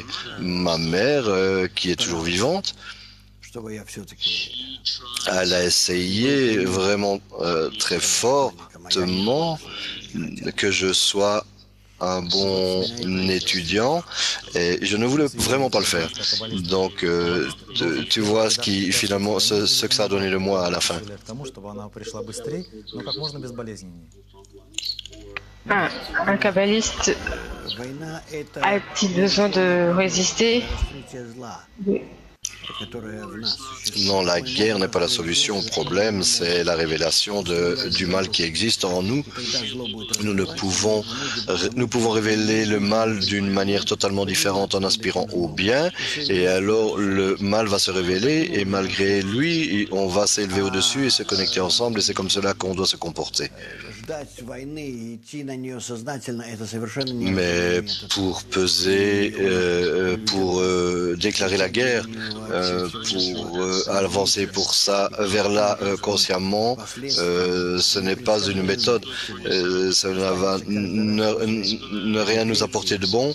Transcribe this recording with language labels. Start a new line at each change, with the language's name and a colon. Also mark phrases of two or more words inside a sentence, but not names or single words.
French: Ma mère, qui est toujours vivante, elle a essayé vraiment très fortement que je sois un bon étudiant et je ne voulais vraiment pas le faire. Donc, tu vois ce qui finalement, ce que ça a donné de moi à la fin.
Russian: К тому, чтобы она пришла быстрее, но как можно безболезненнее.
French: Un kabbaliste
Russian: Война – это
French: a-t-il besoin de résister?
Russian: раскрытие зла,
French: Oui.
Russian: которое в нас существует.
French: Non, la guerre n'est pas la solution au problème, c'est la révélation du mal qui existe en nous.
Russian: Когда зло будет
French: Nous pouvons révéler le mal d'une manière totalement différente en aspirant au bien, et alors le mal va se révéler, et malgré lui, on va s'élever au-dessus et se connecter ensemble, et c'est comme cela qu'on doit se comporter.
Russian: ждать войны и идти на нее сознательно – это совершенно
French: Mais
Russian: неразумно.
French: pour peser, pour déclarer la guerre, pour avancer pour ça vers là consciemment, ce n'est pas une méthode. Cela va ne rien nous apporter de bon.